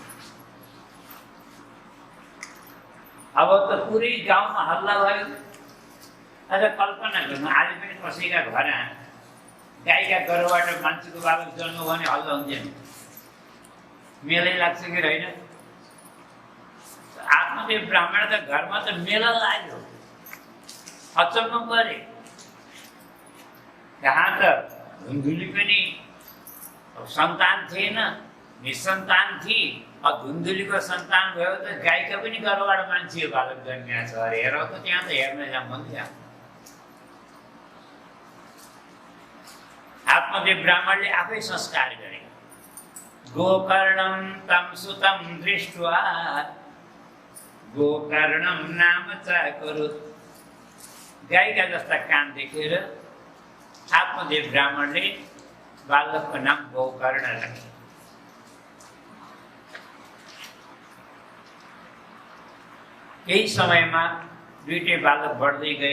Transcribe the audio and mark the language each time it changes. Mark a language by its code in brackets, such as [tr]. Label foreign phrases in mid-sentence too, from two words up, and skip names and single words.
[ne] अब त पुरै गाउँमा हल्ला भयो। अच्छा, कल्पना गर्नु, आज पनि कसैका घर गाईका गर्भबाट मान्छेको बालक जन्म भने हल्ला हुन्थेन? मेलै लाग्छ कि होइन? [hi] आत्मदेव ब्राह्मण का घर में तो मेला [ne] लाग्यो। अचम्म परे। यहाँ त धुन्धुली पनि सन्तान थिएन, निसन्तान थिए। धुन्धुलीको सन्तान भयो त गाईका पनि गर्भबाट मान्छे बालक जन्मिया छ अरे। हेर त त्यहाँ त हेर्न जाऊँ भन्थ्यो। आत्मदेव ब्राह्मणले आफै संस्कार गरे। [sa] गोकर्णम तम सुतम दृष्ट्वा गोकर्णम नाम चाकरुत। [ne] गाईका जस्ता कान देखेर आत्मदेव ब्राह्मणले बालकको नाम गोकर्ण राखे। केही समयमा दुईटै बालक बढ्दै गए।